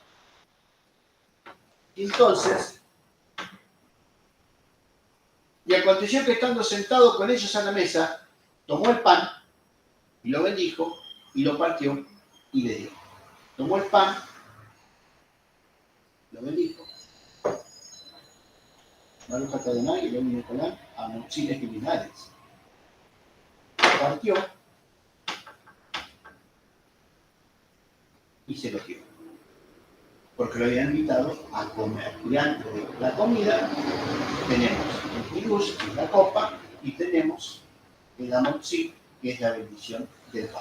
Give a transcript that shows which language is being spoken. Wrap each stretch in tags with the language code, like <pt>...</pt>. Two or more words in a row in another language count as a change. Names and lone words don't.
<es>Entonces, y aconteció que estando sentado con ellos a la mesa, tomó el pan, y lo bendijo, y lo partió, y le dio. Tomó el pan, lo bendijo.</es> <he>ברוך אתה ה' אלוהינו מלך העולם המוציא לחם מן הארץ.</he> <es>Lo partió, y se lo dio. Porque lo habían invitado a comer. Y antes de la comida tenemos el pirush, que es la copa, y tenemos el hamotzi, que es la bendición del pan.</es>